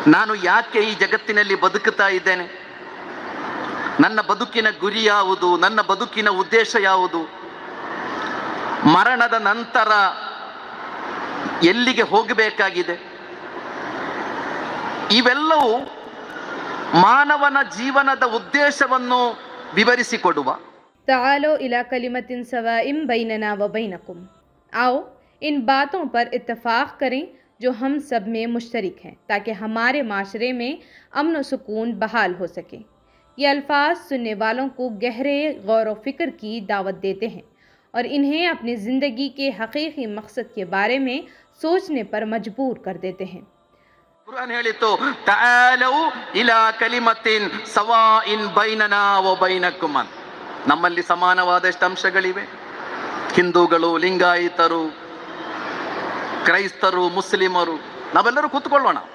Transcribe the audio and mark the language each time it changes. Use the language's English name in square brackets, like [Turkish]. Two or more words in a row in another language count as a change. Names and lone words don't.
[Kannada] ನಾನು ಯಾಕೆ ಈ ಜಗತ್ತಿನಲ್ಲಿ ಬದುಕುತ್ತಾ ಇದ್ದೇನೆ, ನನ್ನ ಬದುಕಿನ ಗುರಿ ಯಾವುದು, ನನ್ನ ಬದುಕಿನ ಉದ್ದೇಶ ಯಾವುದು, ಮರಣದ ನಂತರ ಎಲ್ಲಿಗೆ ಹೋಗಬೇಕಾಗಿದೆ, ಇವೆಲ್ಲವೂ ಮಾನವನ ಜೀವನದ ಉದ್ದೇಶವನ್ನು ವಿವರಿಸಿಕೊಡುವ [Arabic] تعالوا إلى كلمة سواء بيننا وبينكم. [Urdu] آؤ ان باتوں پر اتفاق کریں جو ہم سب میں مشترک ہیں، تاکہ ہمارے معاشرے میں امن و سکون بحال ہو سکے. یہ الفاظ سننے والوں کو گہرے غور و فکر کی دعوت دیتے ہیں اور انہیں اپنی زندگی کے حقیقی مقصد کے بارے میں سوچنے پر مجبور کر دیتے ہیں. [Kannada] ಕುರಾನ್ ಹೇಳಿತು, [Arabic] تعالوا إلى كلمة سواء بيننا وبينكم. [Kannada] ನಮ್ಮಲ್ಲಿ ಸಮಾನವಾದಷ್ಟು ಅಂಶಗಳಿವೆ. ಹಿಂದೂಗಳು, ಲಿಂಗಾಯಿತರು, ಕ್ರೈಸ್ತರು, ಮುಸ್ಲಿಮರು, ನಾವೆಲ್ಲರೂ ಕೂತ್ಕೊಳ್ಳೋಣ.